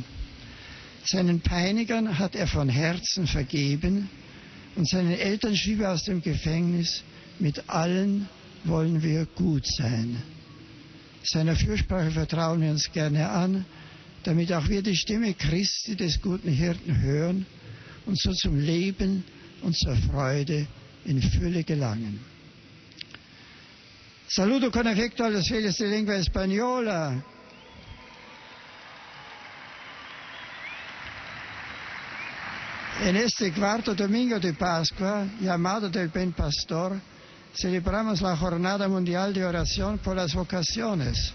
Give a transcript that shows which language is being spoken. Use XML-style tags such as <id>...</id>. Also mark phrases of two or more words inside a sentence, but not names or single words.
<de>Seinen Peinigern hat er von Herzen vergeben und seinen Eltern schrieb er aus dem Gefängnis: Mit allen wollen wir gut sein. Seiner Fürsprache vertrauen wir uns gerne an, damit auch wir die Stimme Christi des guten Hirten hören und so zum Leben und zur Freude in Fülle gelangen.</de> <it>Saluto con affetto</it> <es>a los fieles de lengua española. En este cuarto domingo de Pascua, llamado del Buen Pastor, celebramos la Jornada Mundial de Oración por las Vocaciones.</es>